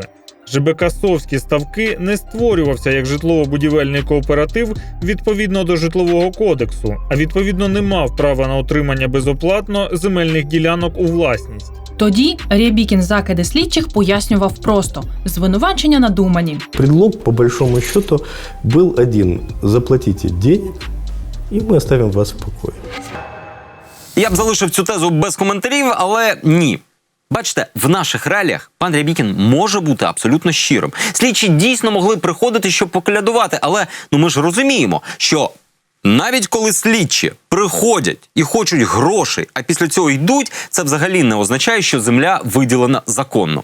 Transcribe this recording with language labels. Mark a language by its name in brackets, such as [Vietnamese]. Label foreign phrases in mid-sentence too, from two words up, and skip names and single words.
[Ukrainian] ЖБК «Совські ставки» не створювався як житлово-будівельний кооператив відповідно до Житлового кодексу, а відповідно не мав права на отримання безоплатно земельних ділянок у власність. Тоді Рябікін закиди слідчих пояснював просто – звинувачення надумані. [Russian] Предлог, по большому счету, был один – заплатите денег, и мы оставим вас в покое. [Ukrainian] Я б залишив цю тезу без коментарів, але ні. Бачите, в наших реаліях пан Рябікін може бути абсолютно щирим. Слідчі дійсно могли приходити, щоб поколядувати, але ми ж розуміємо, що навіть коли слідчі приходять і хочуть грошей, а після цього йдуть, це взагалі не означає, що земля виділена законно.